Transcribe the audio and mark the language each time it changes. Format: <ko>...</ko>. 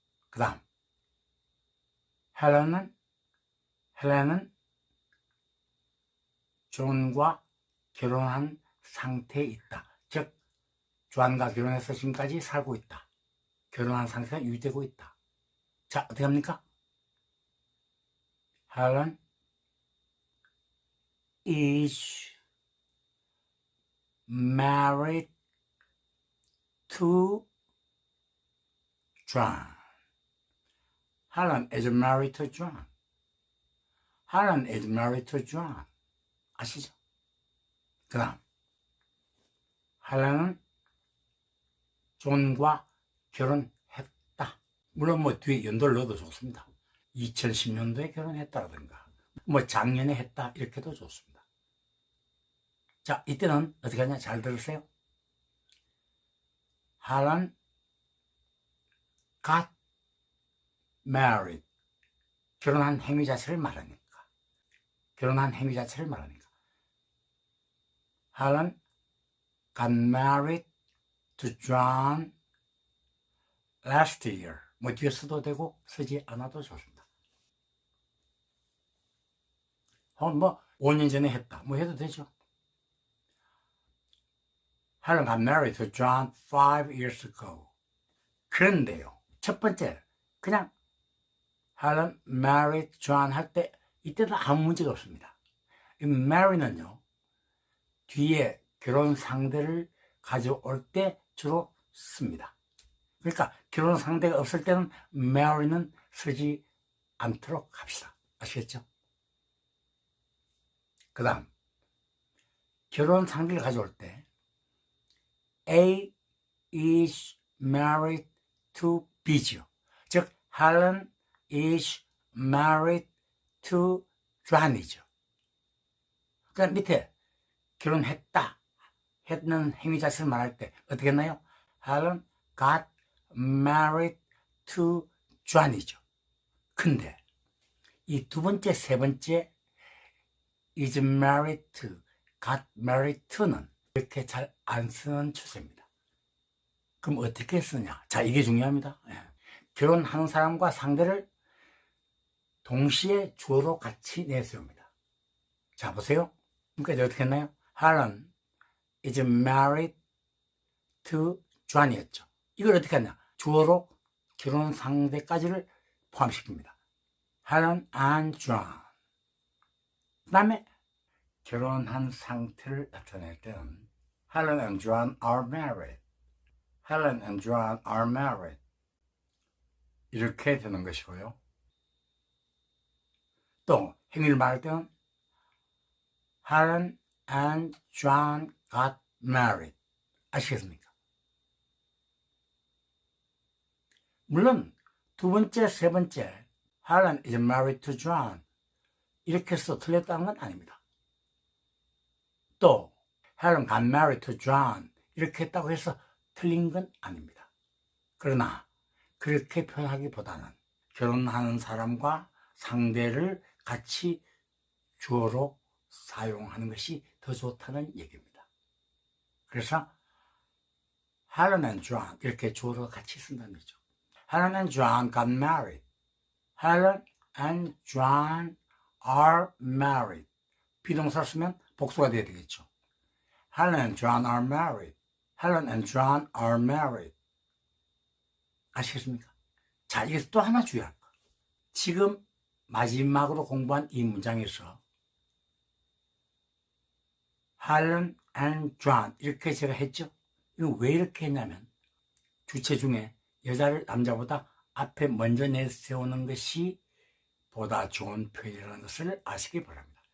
<ko>그 다음 헬렌은 존과 결혼한 상태에 있다. 즉 존과 결혼해서 지금까지 살고 있다. 결혼한 상태가 유지되고 있다. 자, 어떻게 합니까?</ko> <en>Helen is married to John. Helen is married to John. Helen is married to John.</en> <ko>아시죠? 그 다음 헬렌은 존과 결혼했다. 물론 뭐 뒤에 연도를 넣어도 좋습니다. 2010년도에 결혼했다라든가 뭐 작년에 했다 이렇게도 좋습니다. 자, 이때는 어떻게 하냐? 잘 들으세요.</ko> <en>Helen got married.</en> <ko>결혼한 행위 자체를 말하니까. 결혼한 행위 자체를 말하니까.</ko> <en>Helen got married to John last year.</en> <ko>뭐 뒤에 써도 되고 쓰지 않아도 좋습니다. 뭐 5년 전에 했다. 뭐 해도 되죠.</ko> <en>Helen got married to John 5 years ago.</en> <ko>그런데요. 첫 번째 그냥</ko> <en>Helen married John</en> <ko>할 때 이때도 아무 문제가 없습니다. 이 marry는요. 뒤에 결혼 상대를 가져올 때 주로 씁니다. 그러니까 결혼 상대가 없을 때는 marry는 쓰지 않도록 합시다. 아시겠죠? 그 다음 결혼 상대를 가져올 때</ko> <en>A is married to B</en> <ko>죠.</ko> <en>즉 Helen is married to John이죠.</en> <ko>그 밑에 결혼했다 했는 행위 자체를 말할 때 어떻게 했나요?</ko> <en>Helen got married to John이죠.</en> <ko>근데 이 두 번째, 세 번째</ko> <en>is married to, got married to</en> <ko>는 이렇게 잘 안 쓰는 추세입니다. 그럼 어떻게 쓰냐? 자, 이게 중요합니다. 결혼하는 사람과 상대를 동시에 주어로 같이 내세웁니다. 자, 보세요. 그러니까 어떻게 했나요?</ko> <en>Helen is married to John이었죠.</en> <ko>이걸 어떻게 하냐? 주어로 결혼 상대까지를 포함시킵니다.</ko> <en>Helen and John.</en> <ko>그 다음에 결혼한 상태를 나타낼 때는</ko> <en>Helen and John are married. Helen and John are married.</en> <ko>이렇게 되는 것이고요. 또 행위를 말할 때는</ko> <en>Helen and John got married.</en> <ko>아시겠습니까? 물론 두 번째, 세 번째</ko> <en>Helen is married to John</en> <ko>이렇게 해서 틀렸다는 건 아닙니다. 또</ko> <en>Helen got married to John</en> <ko>이렇게 했다고 해서 틀린 건 아닙니다. 그러나 그렇게 표현하기보다는 결혼하는 사람과 상대를 같이 주어로 사용하는 것이 더 좋다는 얘기입니다. 그래서 Helen and John 이렇게 주어로 같이 쓴다는 거죠.</ko> <en>Helen and John got married. Helen and John are married.</en> <ko>비동사를 쓰면 복수가 돼야 되겠죠.</ko> <en>Helen and John are married. Helen and John are married.</en> <ko>아시겠습니까? 자, 여기서 또 하나 주의할 거. 지금 마지막으로 공부한 이 문장에서 Helen and John 이렇게 제가 했죠. 이거 왜 이렇게 했냐면 주체 중에 여자를 남자보다 앞에 먼저 내세우는 것이 보다 좋은 표현이라는 것을 아시기 바랍니다.</ko>